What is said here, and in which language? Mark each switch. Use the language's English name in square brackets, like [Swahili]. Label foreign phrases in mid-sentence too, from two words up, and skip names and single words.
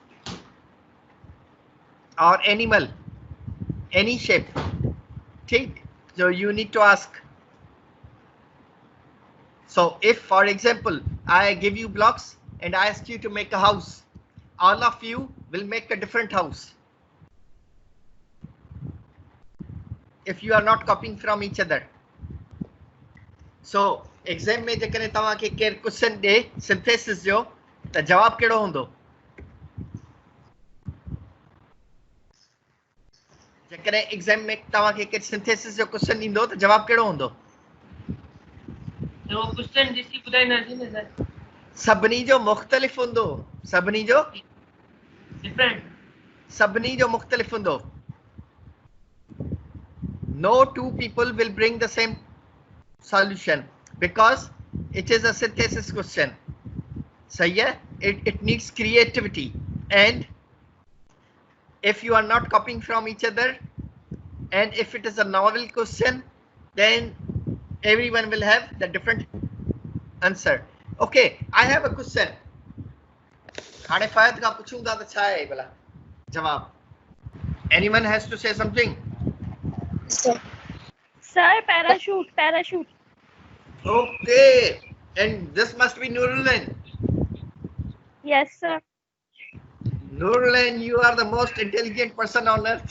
[English] or animal any shape ठीक so you need to ask so if for example I give you blocks and I ask you to make a house all of you will make a different house if you are not copying from each other so [Sindhi] एग्जाम में जेकॾहिं तव्हांखे केरु क्वेश्चन ॾे सिंथेसिस जो त जवाब कहिड़ो हूंदो जेकॾहिं एग्जाम में तव्हांखे केरु सिंथेसिस जो क्वेश्चन ॾींदो त जवाब कहिड़ो हूंदो वो क्वेश्चन ॾिसी ॿुधाईंदासीं न सर सभिनी जो मुख़्तलिफ़ हूंदो सभिनी जो [English] डिफरेंट [Sindhi] सभिनी जो मुख़्तलिफ़ हूंदो [English] no two people will bring the same solution because it is a synthesis question so yeah it needs creativity and if you are not copying from each other and if it is a novel question then everyone will have the different answer okay I have a question [Sindhi] हाणे फ़ायद का पूछूं था तो छा है भला जवाब [English] anyone has to say something Sir, parachute. Okay, and this must be Nurulan. Yes, sir. Nurulan, you are the most intelligent person on earth.